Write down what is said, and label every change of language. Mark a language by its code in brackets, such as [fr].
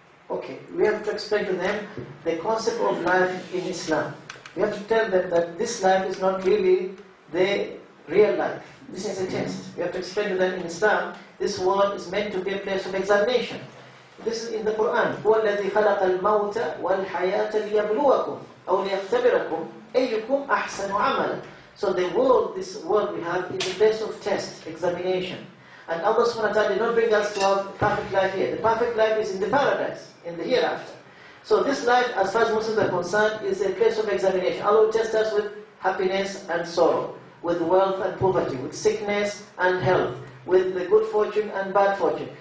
[en] Okay, we have to explain to them the concept of life in Islam. We have to tell them that this life is not really the real life. This is a test. We have to explain to them in Islam, this world is meant to be a place of examination. This is in the Quran. [ar] هو الذي خلق الموت والحياة ليبلوكم أو ليختبركم أيكم أحسن عملا. [en] So the world, this world we have, is a place of test, examination. And Allah subhanahu wa ta'ala did not bring us to have perfect life here. The perfect life is in the paradise, in the hereafter. So this life, as far as Muslims are concerned, is a place of examination. Allah will test us with happiness and sorrow, with wealth and poverty, with sickness and health, with the good fortune and bad fortune.